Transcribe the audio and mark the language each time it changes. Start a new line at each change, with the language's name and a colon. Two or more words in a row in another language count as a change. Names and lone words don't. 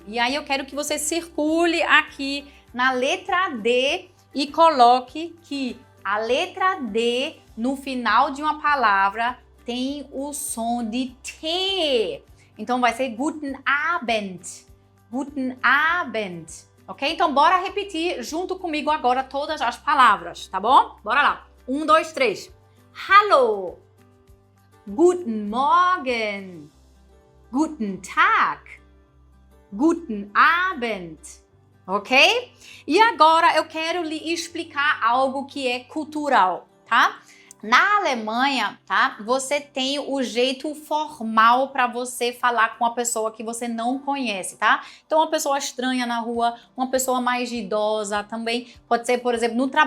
Portuguese: E aí eu quero que você circule aqui na letra D e coloque que a letra D no final de uma palavra tem o som de T. Então vai ser
German: Guten Abend. Guten Abend.
Portuguese: Ok? Então bora repetir junto comigo agora todas as palavras, tá bom? Bora lá. 1, 2, 3.
German: Hallo, guten Morgen, guten Tag, guten Abend,
Portuguese: ok? E agora eu quero lhe explicar algo que é cultural, tá? Na Alemanha, tá? Você tem o jeito formal para você falar com uma pessoa que você não conhece, tá? Então, uma pessoa estranha na rua, uma pessoa mais idosa também, pode ser, por exemplo, no trabalho.